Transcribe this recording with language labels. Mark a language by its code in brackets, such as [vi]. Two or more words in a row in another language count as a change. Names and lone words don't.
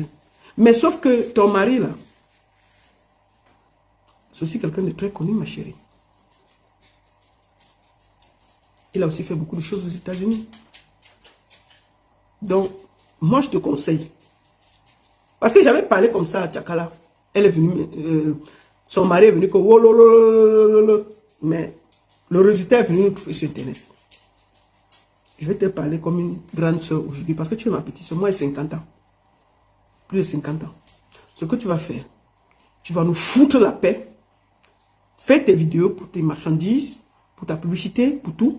[fr] Mais sauf que ton mari, là, c'est aussi quelqu'un de très connu, ma chérie. Il a aussi fait beaucoup de choses aux États-Unis. Donc, moi, je te conseille. Parce que j'avais parlé comme ça à Tchakala. Elle est venue Son mari est venu comme... Oh, lo, lo, lo, lo, lo. Mais le résultat est venu nous trouver sur Internet. Je vais te parler comme une grande soeur aujourd'hui parce que tu es ma petite soeur. Moi, j'ai 50 ans. Plus de 50 ans. Ce que tu vas faire, tu vas nous foutre la paix. Fais tes vidéos pour tes marchandises, pour ta publicité, pour tout.